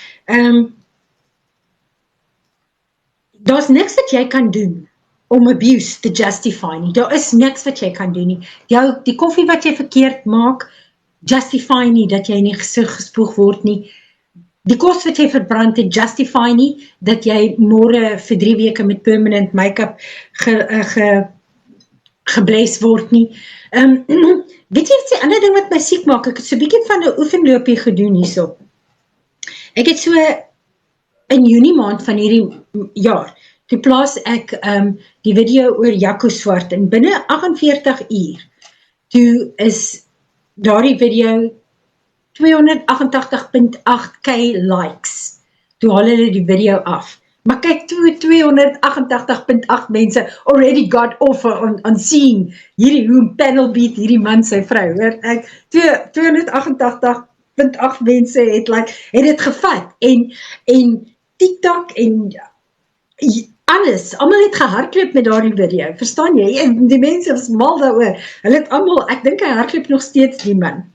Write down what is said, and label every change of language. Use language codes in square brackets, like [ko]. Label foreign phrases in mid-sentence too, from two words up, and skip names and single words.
[af] Daar's niks wat jy kan doen om abuse te justify nie. Daar is niks wat jy kan doen nie. Die koffie wat jy verkeerd maak, justify nie dat jy nie gespoeg word nie. Die kos wat jy verbrand het, justify nie dat jy môre vir 3 weke met [en] permanent make-up [af] gebles word nie. Weet jy wat die ander ding wat my siek maak? Ek het so 'n bietjie van 'n oefenloopie gedoen hierso. Ek het so in Junie maand van hierdie jaar, toe plaas ek die video oor Jaco Swart, en binne 48 uur, toe is daardie video 288.8k likes, toe haal hulle die video af. Maar kyk, 288.8 mense [en] already got off on seeing [af] hoe [en] panel beat [af] hierdie man sy vrou, hoor, 288.8 mense het dit gevat, en TikTok en alles, almal het gehardloop met daardie video, verstaan jy? En die mense was mal daaroor, hulle het almal, ek dink hy hardloop nog steeds die man.